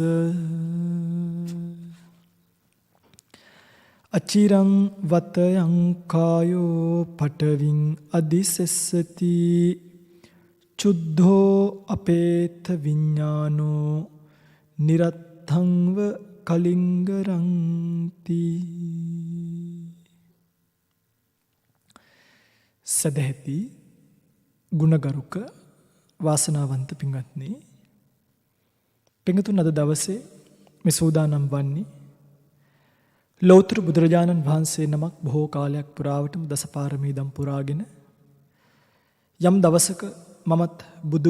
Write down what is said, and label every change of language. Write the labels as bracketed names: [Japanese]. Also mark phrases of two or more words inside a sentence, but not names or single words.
[Pali] අචිරං වතයං කායෝ පඨවින් අදිසෙස්සති චුද්ධෝ අපේත විඥානෝ නිරත්තංව කලිංගරන්ති. [Sinhala] සදැහැති ගුණගරුක වාසනාවන්ත පින්වත්නි, පින්තුන් අද දවසේ මේ සූදානම් වන්නේ ලෞතර බුදුරජාණන් වහන්සේ නමක් බොහෝ කාලයක් පුරාවටම දසපාරමී දම් පුරාගෙන යම් දවසක මමත් බුදුව